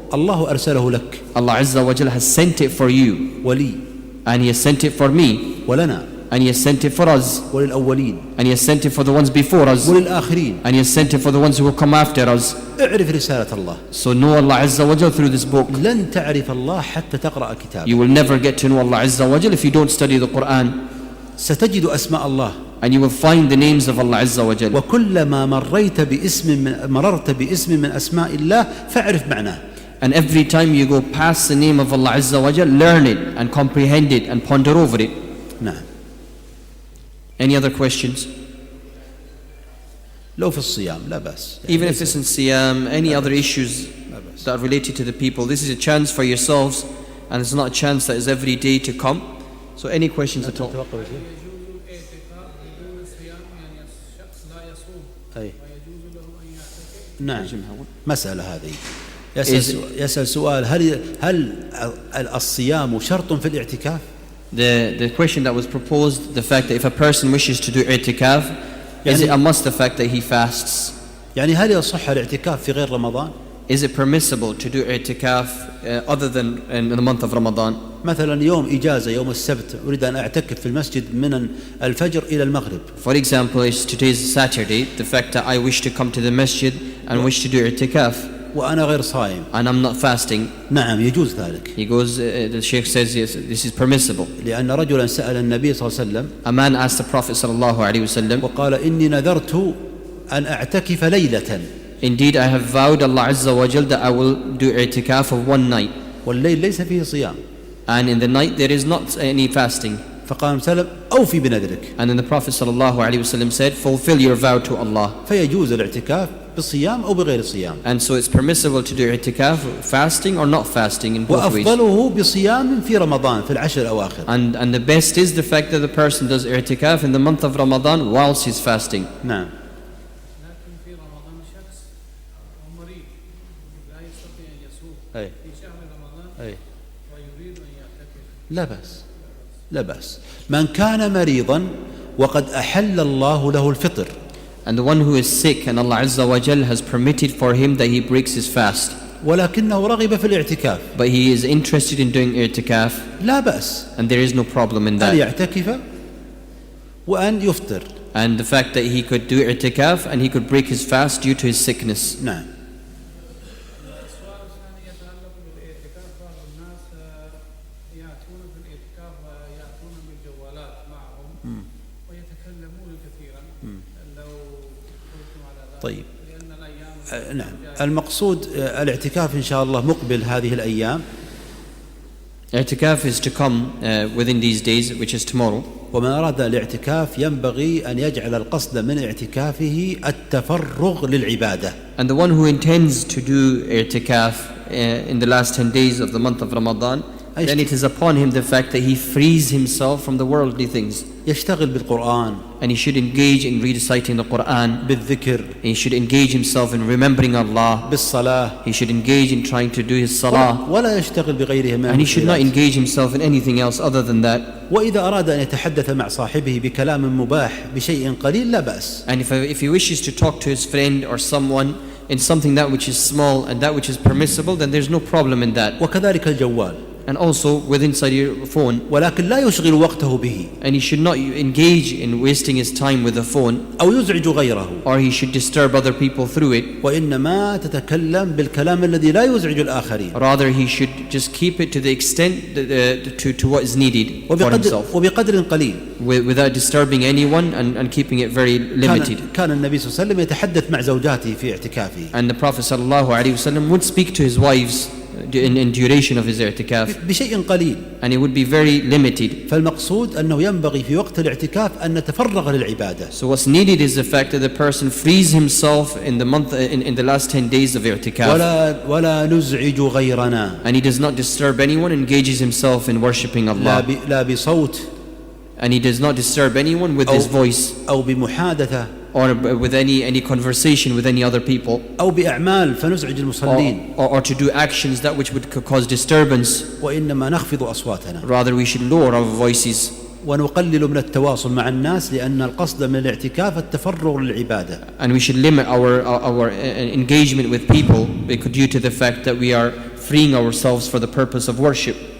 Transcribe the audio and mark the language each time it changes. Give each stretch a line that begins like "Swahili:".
Arabic: الله أرسله لك.
English: Allah Azza wa Jal has sent it for you.
Arabic: ولي.
English: And he has sent it for me.
Arabic: ولنا.
English: And he has sent it for us.
Arabic: وللأولين.
English: And he has sent it for the ones before us.
Arabic: وللآخرين.
English: And he has sent it for the ones who will come after us.
Arabic: اعرف رسالة الله.
English: So know Allah Azza wa Jal through this book.
Arabic: لن تعرف الله حتى تقرأ كتابه.
English: You will never get to know Allah Azza wa Jal if you don't study the Quran.
Arabic: ستجد أسماء الله.
English: And you will find the names of Allah Azza wa Jal.
Arabic: وكلما مررت باسم من أسماء الله فاعرف معناه.
English: And every time you go past the name of Allah Azza wa Jal, learn it and comprehend it and ponder over it.
Arabic: نعم.
English: Any other questions?
Arabic: لو في الصيام لا بأس.
English: Even if it's in Siyam, any other issues that are related to the people, this is a chance for yourselves, and it's not a chance that is every day to come. So any questions at all?
Arabic: أي. نعم. مسألة هذه. يسأل سؤال هل الصيام شرط في الاعتكاف؟
English: The question that was proposed, the fact that if a person wishes to do i'tikaf, is it a must the fact that he fasts?
Arabic: يعني هل يصح الاعتكاف في غير رمضان؟
English: Is it permissible to do i'tikaf other than in the month of Ramadan?
Arabic: مثلا يوم إجازة يوم السبت أريد أن أعتكف في المسجد من الفجر إلى المغرب.
English: For example, today's Saturday, the fact that I wish to come to the masjid and wish to do i'tikaf.
Arabic: وأنا غير صائم.
English: And I'm not fasting.
Arabic: نعم يجوز ذلك.
English: He goes, the Shaykh says yes, this is permissible.
Arabic: لأن رجلا سأل النبي صلى الله عليه وسلم.
English: A man asked the Prophet sallallahu alaihi wasallam.
Arabic: وقال إني نذرت أن أعتكف ليلة.
English: Indeed, I have vowed Allah Azza wa Jal that I will do i'tikaf of one night.
Arabic: والليل ليس فيه صيام.
English: And in the night there is not any fasting.
Arabic: فقال سلم أوفي بنذرك.
English: And then the Prophet ﷺ said, fulfill your vow to Allah.
Arabic: فيجوز الاعتكاف بالصيام أو بغير الصيام.
English: And so it's permissible to do i'tikaf fasting or not fasting in both ways.
Arabic: وأفضله بصيام في رمضان في العشر الأواخر.
English: And the best is the fact that the person does i'tikaf in the month of Ramadan whilst he's fasting.
Arabic: نعم. لكن في رمضان شخص مريض لا يستطيع أن يصوم في شهر رمضان ويريد أن يعتكف. لا بأس، لا بأس. من كان مريضا وقد أحل الله له الفطر.
English: And the one who is sick and Allah Azza wa Jal has permitted for him that he breaks his fast.
Arabic: ولكنه رغب في الاعتكاف.
English: But he is interested in doing i'tikaf.
Arabic: لا بأس.
English: And there is no problem in
Arabic: أن
English: that.
Arabic: يعتكف وأن يفطر.
English: And the fact that he could do i'tikaf and he could break his fast due to his sickness.
Arabic: نعم. السؤال الثاني يتعلق بالاعتكاف. بعض الناس يأتون في الاعتكاف ويأتون بالجوالات معهم ويتكلمون كثيرا. لو قلتم على ذلك. طيب. لأن الأيام نعم. المقصود الاعتكاف إن شاء الله مقبل هذه الأيام.
English: I'tikaf is to come within these days, which is tomorrow.
Arabic: ومن أراد الاعتكاف ينبغي أن يجعل القصد من اعتكافه التفرغ للعبادة.
English: And the one who intends to do i'tikaf in the last 10 days of the month of Ramadan, then it is upon him the fact that he frees himself from the worldly things.
Arabic: يشتغل بالقرآن.
English: And he should engage in reciting the Quran.
Arabic: بالذكر.
English: And he should engage himself in remembering Allah.
Arabic: بالصلاة.
English: He should engage in trying to do his salah.
Arabic: ولا يشتغل بغيرها من
English: And he should not engage himself in anything else other than that.
Arabic: وإذا أراد أن يتحدث مع صاحبه بكلام مباح بشيء قليل لا بأس.
English: And if he wishes to talk to his friend or someone in something that which is small and that which is permissible, then there's no problem in that.
Arabic: وكذلك الجوال.
English: And also with inside your phone.
Arabic: ولكن لا يشغل وقته به.
English: And he should not engage in wasting his time with the phone.
Arabic: أو يزعج غيره.
English: Or he should disturb other people through it.
Arabic: وإنما تتكلم بالكلام الذي لا يزعج الآخرين.
English: Rather he should just keep it to the extent to what is needed for himself.
Arabic: وبقدر قليل.
English: Without disturbing anyone and keeping it very limited.
Arabic: كان النبي صلى الله عليه وسلم يتحدث مع زوجاته في اعتكافه.
English: And the Prophet sallallahu alaihi wasallam would speak to his wives in duration of his i'tikaf.
Arabic: بشيء قليل.
English: And it would be very limited.
Arabic: فالمقصود أنه ينبغي في وقت الاعتكاف أن نتفرغ للعبادة.
English: So what's needed is the fact that the person frees himself in the month in the last 10 days of i'tikaf.
Arabic: ولا نزعج غيرنا.
English: And he does not disturb anyone, engages himself in worshipping Allah.
Arabic: لا بصوت.
English: And he does not disturb anyone with his voice.
Arabic: أو بمحادثة.
English: Or with any conversation with any other people.
Arabic: أو بأعمال فنزعج المصلين.
English: Or to do actions that which would cause disturbance.
Arabic: وإنما نخفض أصواتنا.
English: Rather we should lower our voices.
Arabic: ونقلل من التواصل مع الناس لأن القصد من الاعتكاف التفرغ للعبادة.
English: And we should limit our engagement with people due to the fact that we are freeing ourselves for the purpose of worship.